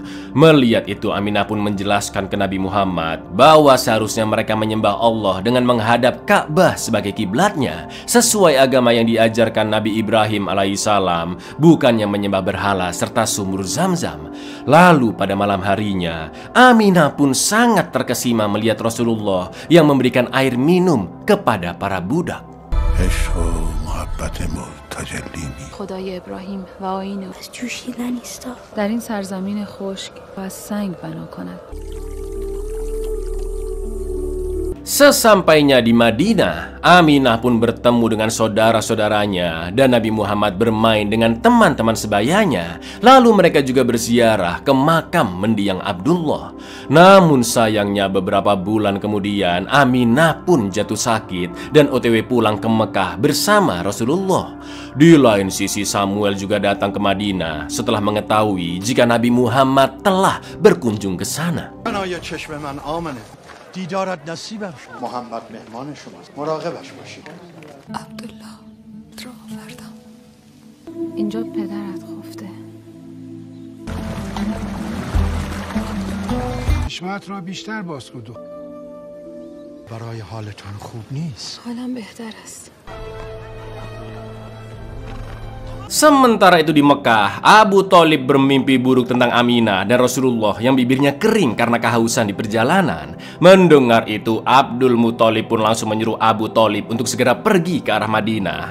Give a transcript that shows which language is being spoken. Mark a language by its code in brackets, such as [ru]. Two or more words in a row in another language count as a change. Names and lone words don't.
[id] Melihat itu, Aminah pun menjelaskan ke Nabi Muhammad bahwa seharusnya mereka menyembah Allah dengan menghadap Ka'bah sebagai kiblatnya, sesuai agama yang diajarkan Nabi Ibrahim alaihissalam, bukannya menyembah berhala serta sumur Zam-Zam. Lalu pada malam harinya, Aminah pun sangat terkesima melihat Rasulullah yang memberikan air minum kepada para budak. [fa] خدای ابراهیم و آیین او از جوشیدن ایستا در این سرزمین خشک و از سنگ بنا کند. [id] Sesampainya di Madinah, Aminah pun bertemu dengan saudara-saudaranya dan Nabi Muhammad bermain dengan teman-teman sebayanya. Lalu mereka juga berziarah ke makam mendiang Abdullah. Namun sayangnya beberapa bulan kemudian Aminah pun jatuh sakit dan OTW pulang ke Mekah bersama Rasulullah. Di lain sisi, Samuel juga datang ke Madinah setelah mengetahui jika Nabi Muhammad telah berkunjung ke sana. [fa] دیدارت نصیبم شد. محمد مهمان شماست مراقبش باشید. عبدالله را آوردم اینجا پدرت خفته. چشمت را بیشتر باز کن. برای حالتان خوب نیست. حالم بهتر است. [id] Sementara itu di Mekah, Abu Thalib bermimpi buruk tentang Aminah dan Rasulullah yang bibirnya kering karena kehausan di perjalanan. Mendengar itu, Abdul Muthalib pun langsung menyuruh Abu Thalib untuk segera pergi ke arah Madinah.